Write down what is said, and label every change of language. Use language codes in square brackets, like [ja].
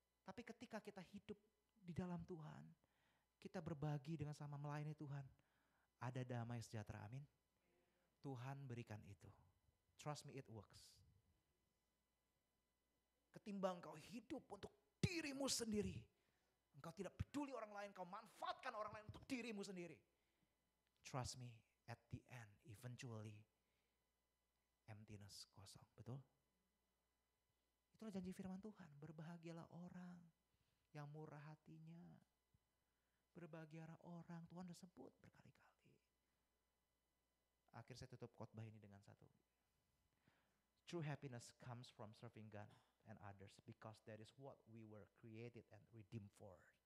[id] Tapi ketika kita hidup di dalam Tuhan, kita berbagi dengan sama melayani Tuhan, ada damai sejahtera, amin. Tuhan berikan itu. [en] Trust me, it works. [id] Ketimbang kau hidup untuk dirimu sendiri, engkau tidak peduli orang lain, kau manfaatkan orang lain untuk dirimu sendiri. [en] Trust me, at the end, eventually, emptiness, [id] kosong, betul? Itulah janji firman Tuhan, berbahagialah orang yang murah hatinya. Berbahagialah orang, Tuhan udah sebut berkali-kali. Akhir saya tutup khotbah ini dengan satu. [en] True happiness comes from serving God and others because that is what we were created and redeemed for.